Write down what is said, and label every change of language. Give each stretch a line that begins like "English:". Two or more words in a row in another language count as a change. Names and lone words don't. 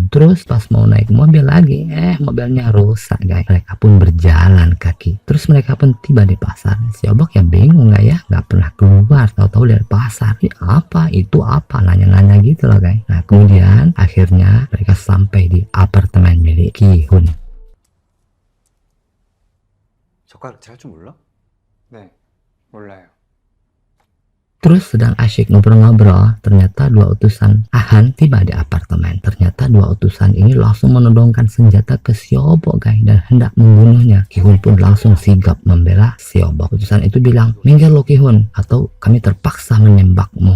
Indonesian: Terus pas mau naik mobil lagi, mobilnya rusak guys. Mereka pun berjalan kaki. Terus mereka pun tiba di pasar. Seobok ya bingung nggak ya, nggak pernah keluar, tahu-tahu dari pasar. Ini apa, itu apa, nanya-nanya gitu loh guys. Nah kemudian akhirnya mereka sampai di apartemen milik Ki-hun.
Korean: 젓가락 잘 줄 몰라? 네, 몰라요.
Indonesian: Terus sedang asyik ngobrol-ngobrol, ternyata dua utusan Ahan tiba di apartemen. Ternyata dua utusan ini langsung menodongkan senjata ke Seobok guys dan hendak membunuhnya. Ki-hun pun langsung sigap membela Seobok. Utusan itu bilang, minggir lo Ki-hun atau kami terpaksa menembakmu.